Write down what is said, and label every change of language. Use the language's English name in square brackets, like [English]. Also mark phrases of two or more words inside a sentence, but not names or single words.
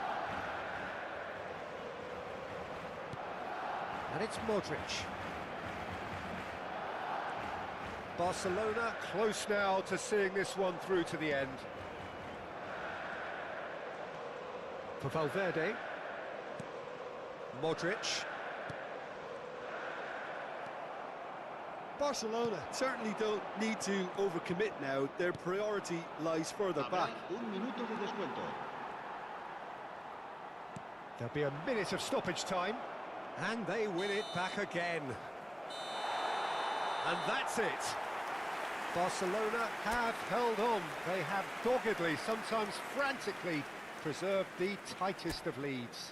[English] And it's Modric. Barcelona close now to seeing this one through to the end. For Valverde. Modric. Barcelona certainly don't need to overcommit now. Their priority lies further back. [Spanish] Un minuto de descuento. [English] There'll be a minute of stoppage time, and they win it back again. And that's it. Barcelona have held on. They have doggedly, sometimes frantically, preserved the tightest of leads.